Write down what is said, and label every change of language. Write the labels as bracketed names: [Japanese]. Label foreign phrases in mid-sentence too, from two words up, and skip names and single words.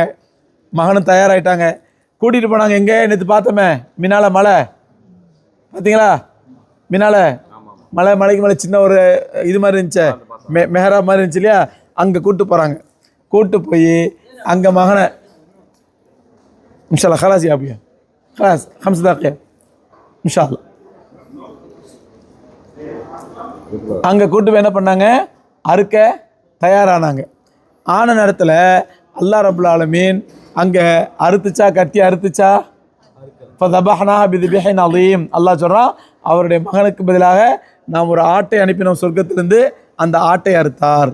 [Tamil] மகனும் தயாராகிட்டாங்க. கூட்டிகிட்டு போனாங்க. எங்கே? நேற்று பார்த்தோமே மினால மலை, பார்த்தீங்களா? மினால மலைக்கு மேலே சின்ன ஒரு இது மாதிரி இருந்துச்சு, மெஹரா மாதிரி இருந்துச்சு இல்லையா? அங்கே கூப்பிட்டு போகிறாங்க. கூப்பிட்டு போய் அங்கே மகனை [Arabic] إن شاء الله خلاص يا ابويا خلاص 5 دقائق ان شاء الله. [Tamil] அங்கே கூட்டு போய் என்ன பண்ணாங்க? அறுக்க தயாரானாங்க. ஆன நேரத்தில் அல்லாஹ் [Arabic] رب العالمين [Tamil] அங்கே அறுத்துச்சா? கத்தி அறுத்துச்சா? [Arabic] فديناه بذبح عظيم. [Tamil] அல்லாஹ் சொல்கிறான், அவருடைய மகனுக்கு பதிலாக நாம் ஒரு ஆட்டை அனுப்பினோம் சொர்க்கத்திலிருந்து, அந்த ஆட்டை அறுத்தார்.